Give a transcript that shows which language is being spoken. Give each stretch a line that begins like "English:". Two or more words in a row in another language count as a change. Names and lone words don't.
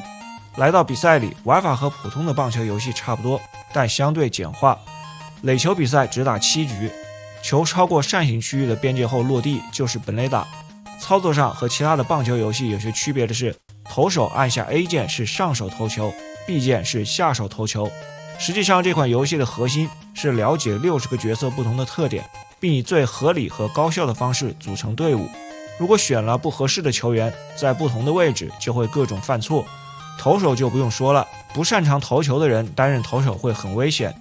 Chinese: 来到比赛裡，玩法和普通的棒球游戏差不多，但相对簡化。垒球比赛只打7局，球超過扇形区域的邊界後落地就是本壘打。操作上和其他的棒球游戏有些区別的是，投手按下 A 键是上手投球， B 鍵是下手投球。實際上，這款遊戲的核心是了解60個角色不同的特點，並以最合理和高效的方式組成隊伍。如果選了不合適的球員，在不同的位置就會各種犯錯。投手就不用說了，不擅長投球的人擔任投手會很危險。